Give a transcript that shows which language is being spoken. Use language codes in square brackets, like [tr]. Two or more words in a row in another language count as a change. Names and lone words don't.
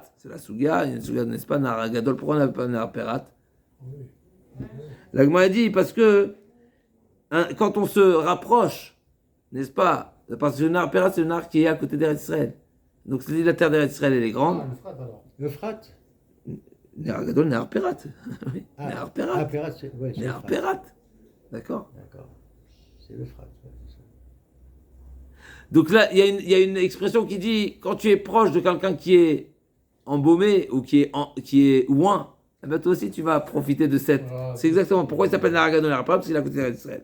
[fr] C'est la Souga, il y a une Souga, n'est-ce pas, Nahar Agadol, pourquoi on n'appelle pas Nehar Perat? La Gemara dit, parce que quand on se rapproche, n'est-ce pas, parce que le Nahar Perat, c'est le Nahar qui est à côté d'Eretz Israël. Donc c'est la terre d'Eretz Israël, elle est grande. L'Euphrate. Nehar Agadol, Nehar Perat. Nehar Perat. Perat, c'est Nehar Perat. D'accord. C'est l'Euphrate. Donc là, il y a une expression qui dit, quand tu es proche de quelqu'un qui est embaumé ou qui est loin, eh ben toi aussi tu vas profiter de cette. C'est exactement pourquoi il s'appelle Nahar Agadol Nehar Perat, parce qu'il est à côté d'Israël.